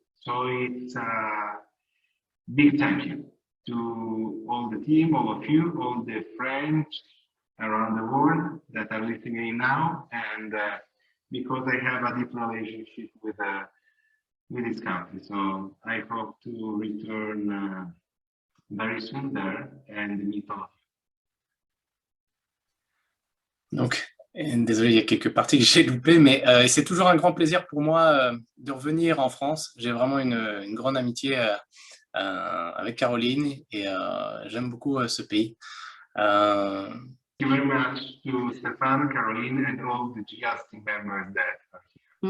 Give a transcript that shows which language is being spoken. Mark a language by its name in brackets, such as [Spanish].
[English] So it's a big thank you to all the team, all of you, all the French around the world that are listening now, and because I have a deep relationship with this country. So I hope to return very soon there and meet all of you. [French] Donc, désolé, il y a quelques parties que j'ai loupées, mais c'est toujours un grand plaisir pour moi de revenir en France. J'ai vraiment une grande amitié avec Caroline et j'aime beaucoup ce pays. [English] Thank you very much to Stéphane, Caroline, and all the GLST members that are here.